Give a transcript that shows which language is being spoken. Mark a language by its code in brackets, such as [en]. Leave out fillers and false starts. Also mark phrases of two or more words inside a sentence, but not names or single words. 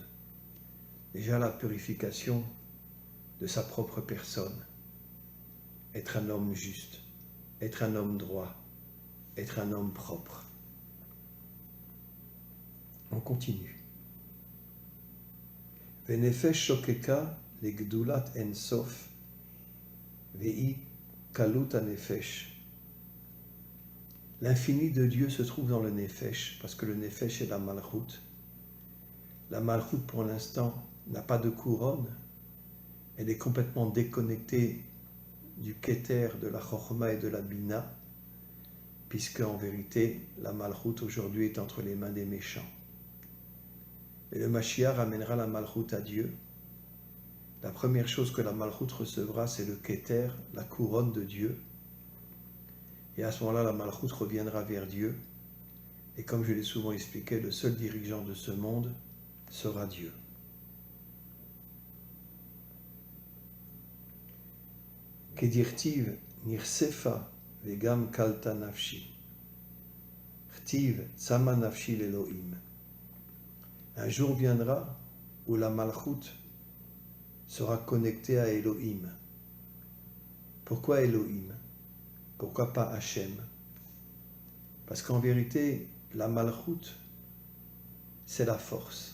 [fr] Déjà la purification de sa propre personne. Être un homme juste, être un homme droit, être un homme propre. On continue. [he] ונפש שוקקה לגדולת אין סוף וכלות הנפש. [fr] L'infini de Dieu se trouve dans le nefesh, parce que le nefesh est la malchut. La malchut, pour l'instant, n'a pas de couronne. Elle est complètement déconnectée du keter, de la chokhma et de la bina, puisque en vérité, la malchut aujourd'hui est entre les mains des méchants. Et le Mashiach ramènera la malchut à Dieu. La première chose que la malchut recevra, c'est le keter, la couronne de Dieu. Et à ce moment-là, la malchut reviendra vers Dieu. Et comme je l'ai souvent expliqué, le seul dirigeant de ce monde sera Dieu. [he] כדכתיב נכספה וגם כלתה נפשי. כתיב צמאה נפשי לאלהים. [fr] Un jour viendra où la malchut sera connectée à Elohim. Pourquoi Elohim? Pourquoi pas Hachem? Parce qu'en vérité, la malchut, c'est la force.